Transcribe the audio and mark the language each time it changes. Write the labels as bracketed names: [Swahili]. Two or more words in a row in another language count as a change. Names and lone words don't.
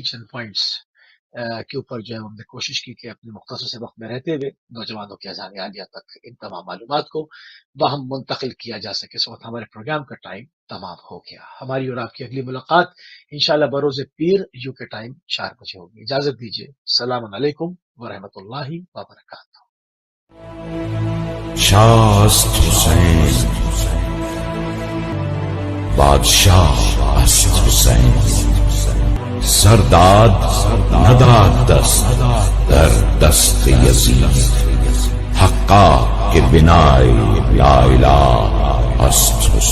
[Urdu] چند پوائنٹس کے اوپر جو ہے ہم نے کوشش کی کہ اپنے مختصر سے وقت میں رہتے ہوئے نوجوانوں کے اذہان عالیہ تک ان تمام معلومات کو باہم منتقل کیا جا سکے. اس وقت ہمارے پروگرام کا ٹائم تمام ہو گیا. ہماری اور آپ کی اگلی ملاقات انشاءاللہ بروز پیر یو کے ٹائم 4 بجے ہوگی. اجازت دیجیے. [Arabic] السلام علیکم ورحمۃ اللہ وبرکاتہ. [Persian] شاه است حسین، بادشاه است حسین. سرداد نداد دست در دست یزید، حقا که بنای [Arabic] لا اله [Persian] است حسین.